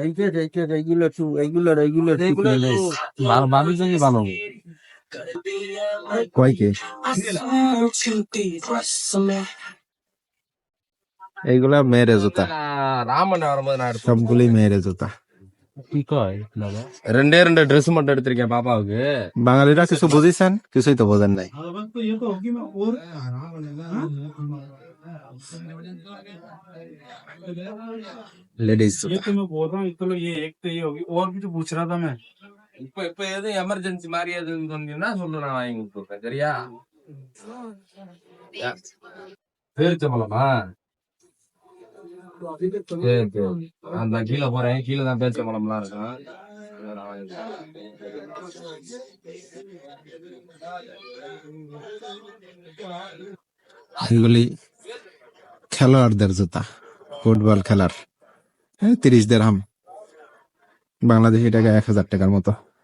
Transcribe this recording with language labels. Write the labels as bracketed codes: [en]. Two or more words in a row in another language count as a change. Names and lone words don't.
[bn] ভাবির জন্য ভালো কয় কি এইগুলা মেয়েরে জুতা, সবগুলি মেয়েরে জুতা। কি কয় দাদা, [ta] ரெண்டே ரெண்டு ட்ரெஸ் மட்டும் எடுத்திருக்கேன் பாப்பாவுக்கு। [bn] বাঙালিরা কিছু বুঝিছেন? কিছুই তো বোঝেন নাই। लेडीज [hi] ये तो मैं बोल रहा हूँ, चलो ये एक तो ये होगी, और भी तो पूछ रहा था मैं। [ta] இப்ப எது எமர்ஜென்சி மாதிரி எதுன்னு சொன்னீங்கன்னா சொல்லு, நான் வாங்கி கொடுத்துருக்கேன், சரியா? பேரிச்சம்பழமா? சரி சரி, நான் கீழே போறேன், கீழே தான் பேரிச்சம்பழம்லாம் இருக்கும். [bn] এগুলি খেলোয়াড়দের জুতা, ফুটবল খেলার। 30 দিরহাম, বাংলাদেশি টাকা 1000 টাকার মতো।